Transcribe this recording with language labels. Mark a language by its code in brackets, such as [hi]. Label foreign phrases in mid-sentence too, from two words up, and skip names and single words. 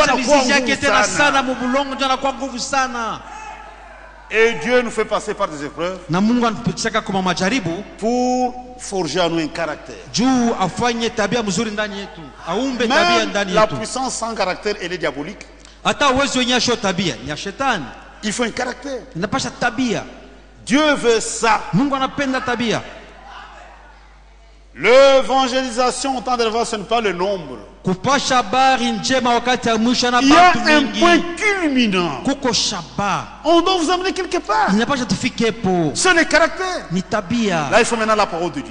[fr] Et Dieu nous fait passer par des épreuves pour forger en nous un caractère. Même la puissance sans caractère, elle est diabolique. Il faut un caractère. [sw] Inapasha tabia. [fr] Dieu veut ça. [sw] Mungu anapenda tabia. [fr] L'évangélisation au temps de l'Évangile, ce n'est pas le nombre. Il y a un point culminant. On doit vous amener quelque part. C'est le caractère. Là, il faut maintenant la parole de Dieu.